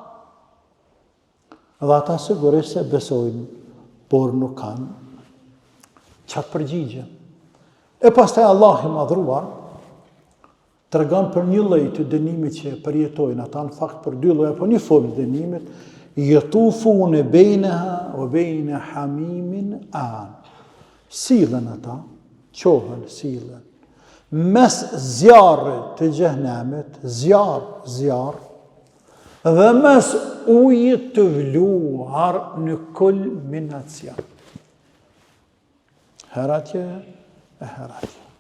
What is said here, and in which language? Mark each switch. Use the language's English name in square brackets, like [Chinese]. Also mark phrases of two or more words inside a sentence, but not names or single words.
[Albanian] Dhe ata sigurisht se besojnë, por nuk kanë qatë përgjigje. E pastaj Allah i madhruar tregon për një lloj të dënimit që përjetojnë ata, në fakt për dy lloje apo një formë dënimit, [Arabic] يطوفون بينها وبين حميم آن. [Albanian] Sillen ata, qohen, sillen mes zjarrit të xhehenamit, zjarr, dhe mes ujit të vluar në kulminacion. Heratje e heratje.